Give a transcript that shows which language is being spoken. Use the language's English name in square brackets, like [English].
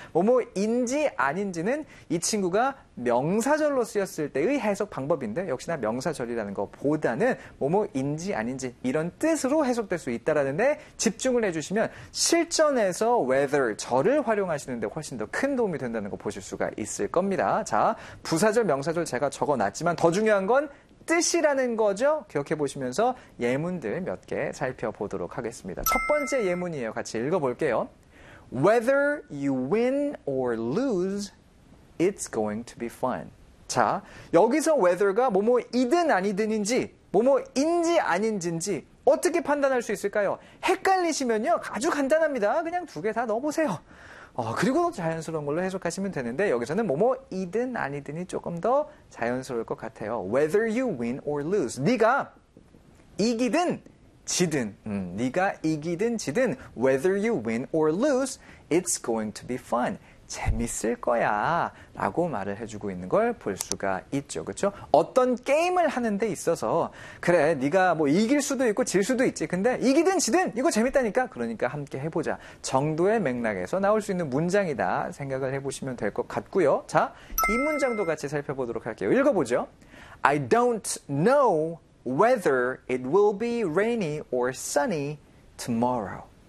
[Korean] 뭐뭐인지 아닌지는 이 친구가 명사절로 쓰였을 때의 해석 방법인데, 역시나 명사절이라는 것보다는 뭐뭐인지 아닌지 이런 뜻으로 해석될 수 있다라는 데 집중을 해주시면 실전에서 whether, 절을 활용하시는 데 훨씬 더 큰 도움이 된다는 거 보실 수가 있을 겁니다. 자, 부사절, 명사절 제가 적어놨지만 더 중요한 건 뜻이라는 거죠. 기억해 보시면서 예문들 몇 개 살펴보도록 하겠습니다. 첫 번째 예문이에요. 같이 읽어볼게요. [English] Whether you win or lose, it's going to be fun. [Korean] 자, 여기서 whether가 뭐뭐이든 아니든인지, 뭐뭐인지 아닌지인지 어떻게 판단할 수 있을까요? 헷갈리시면요, 아주 간단합니다. 그냥 두 개 다 넣어보세요. 그리고도 자연스러운 걸로 해석하시면 되는데, 여기서는 뭐뭐이든 아니든이 조금 더 자연스러울 것 같아요. [English] Whether you win or lose. [Korean] 네가 이기든 지든, 네가 이기든 지든 [English] whether you win or lose, it's going to be fun. [Korean] 재밌을 거야 라고 말을 해주고 있는 걸 볼 수가 있죠. 그렇죠? 어떤 게임을 하는 데 있어서, 그래, 네가 뭐 이길 수도 있고 질 수도 있지, 근데 이기든 지든 이거 재밌다니까, 그러니까 함께 해보자 정도의 맥락에서 나올 수 있는 문장이다 생각을 해보시면 될 것 같고요. 자, 이 문장도 같이 살펴보도록 할게요. 읽어보죠. [English] I don't know whether it will be rainy or sunny tomorrow.